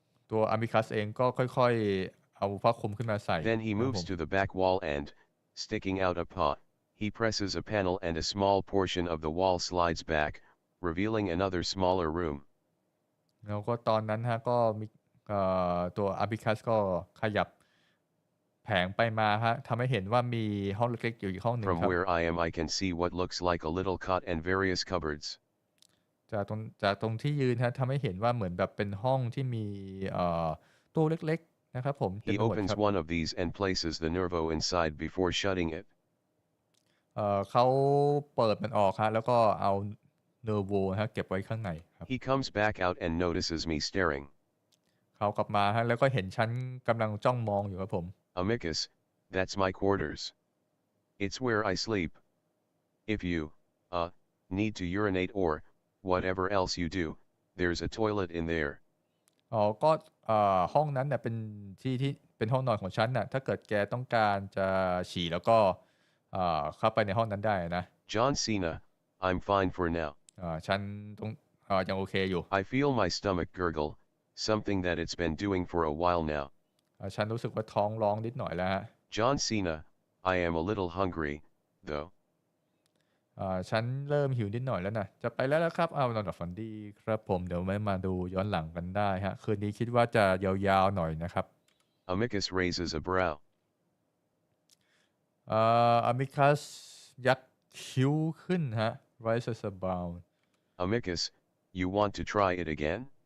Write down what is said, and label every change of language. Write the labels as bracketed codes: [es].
[th] ตัวอามิคัสเองก็ค่อยๆเอาผ้าคลุมขึ้นมาใส่ [en] Then he moves to the back wall and, sticking out a paw, he presses a panel and a small portion of the wall slides back, revealing another smaller room. [th] แล้วก็ตอนนั้นฮะก็มีตัวอามิคัสก็ขยับแผงไปมาฮะทำให้เห็นว่ามีห้องเล็กๆอยู่อีกห้องหนึ่ง [en] From [th] ครับ [en] where I am I can see what looks like a little cot and various cupboards. [th] จากตรงที่ยืนฮะทำให้เห็นว่าเหมือนแบบเป็นห้องที่มีตู้เล็กๆนะครับผม [en] He opens one of these and places the nervo inside before shutting it. [th] เขาเปิดมันออกฮะแล้วก็เอาเนอร์โวฮะเก็บไว้ข้างในครับ [en] He comes back out and notices me staring. [th] เขากลับมาฮะแล้วก็เห็นฉันกำลังจ้องมองอยู่ครับผม [en] Amicus, that's my quarters. It's where I sleep. If you, need to urinate or, whatever else you do, there's a toilet in there. [th] ก็ห้องนั้นเนี่ยเป็นที่เป็นห้องนอนของฉันน่ะถ้าเกิดแกต้องการจะฉี่แล้วก็เข้าไปในห้องนั้นได้นะ [en] John Cena, I'm fine for now. [th] ฉันต้องยังโอเคอยู่ [en] I feel my stomach gurgle, something that it's been doing for a while now. [th] ฉันรู้สึกว่าท้องร้องนิดหน่อยแล้วฮะ [en] John Cena, I am a little hungry, though. [th] ฉันเริ่มหิวนิดหน่อยแล้วนะจะไปแล้วนะครับนอนหลับฝันดีครับผมเดี๋ยวไม่มาดูย้อนหลังกันได้ฮะคืนนี้คิดว่าจะยาวๆหน่อยนะครับ [en] Amicus raises a brow. [th] อามิคัสยักคิ้วขึ้นฮะ [en] raises a brow. Amicus, you want to try it again?